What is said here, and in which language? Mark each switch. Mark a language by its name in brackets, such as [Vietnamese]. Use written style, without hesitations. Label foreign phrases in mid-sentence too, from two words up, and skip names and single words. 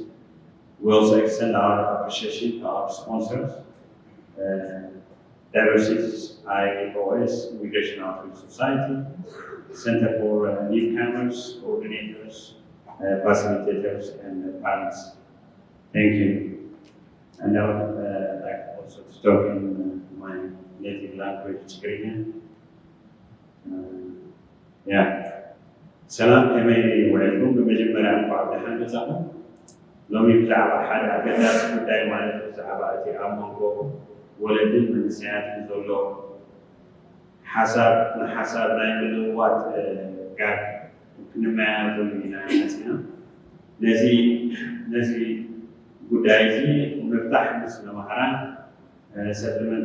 [English] We also extend our appreciation to our sponsors, Diversity's IOS, Immigration Outreach Society, Center for Newcomers, coordinators, facilitators, and parents. Thank you. And I would like also to talk in my native language, Tigrinya. [Tigrinya] ሰላም ከመይ ውዕልኩም በመጀመሪያ እንኳዕ ደሓን መጻእኩም ሎሚ ብዛዕባ ሓደ ኣገዳሲ ጉዳይ ማለት ብዛዕባ እቲ ኣብ መንጎ ወለድን መንእሰያትን ዘሎ ንሓሳብ ናይ ምልውዋጥ ጋር ክንመያየተሉ ኢና መፂና ነዚ ጉዳይ እዚ ምፍታሕ ምስ መምሃራን ሰትልመንት